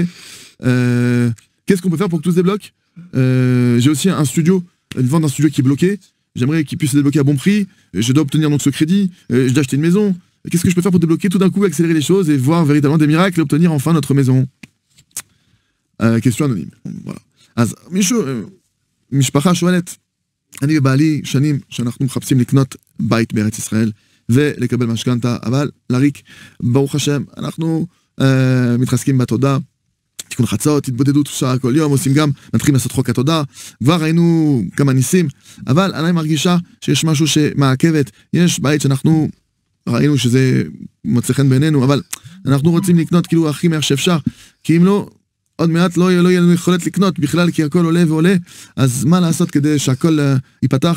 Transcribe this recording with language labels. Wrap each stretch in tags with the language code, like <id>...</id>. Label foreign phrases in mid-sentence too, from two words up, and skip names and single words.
<fr>Qu'est-ce qu'on peut faire pour que tout se débloque? J'ai aussi une vente d'un studio qui est bloqué, j'aimerais qu'il puisse se débloquer à bon prix, je dois obtenir donc ce crédit, je dois acheter une maison. Qu'est-ce que je peux faire pour débloquer tout d'un coup, accélérer les choses et voir véritablement des miracles et obtenir enfin notre maison? question anonyme. voilà.</fr> <he>אז משפחה שואלת, אני ובעלי שנים שאנחנו מחפשים לקנות בית בארץ ישראל ולקבל משכנתה, אבל לריק, ברוך השם, אנחנו מתחזקים בתודה, תיקון חצות, התבודדות שעה כל יום, עושים גם, מתחילים לעשות חוק התודה, כבר ראינו כמה ניסים, אבל אני מרגישה שיש משהו שמעכבת, יש בית שאנחנו ראינו שזה מוצא חן בעינינו, אבל אנחנו רוצים לקנות כאילו הכי מהר שאפשר, כי אם לא, עוד מעט לא יהיה לנו יכולת לקנות בכלל, כי הכל עולה ועולה, אז מה לעשות כדי שהכל ייפתח?</he>